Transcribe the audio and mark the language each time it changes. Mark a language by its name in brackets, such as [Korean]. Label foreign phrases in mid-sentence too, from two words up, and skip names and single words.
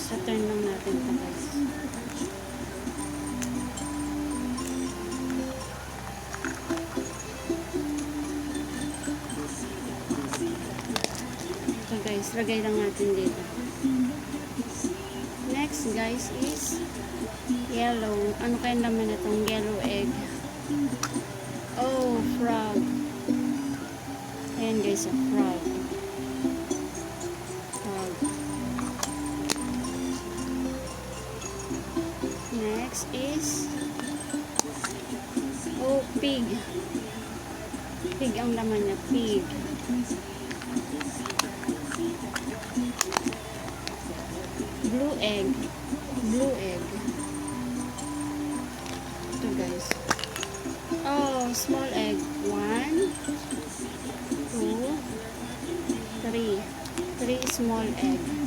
[Filipino] So, turn lang natin ito guys. Ito guys, lagay lang natin dito. [English] Next guys is yellow. [Filipino] Ano kaya naman itong [English] yellow egg? Oh, frog. Ayan guys, a frog. Frog. Next is oh, pig. [Filipino] Pig ang laman niya, pig. [English] Blue egg. Blue egg. Ito guys. Oh, small egg. 1, 2, 3. 3 small egg.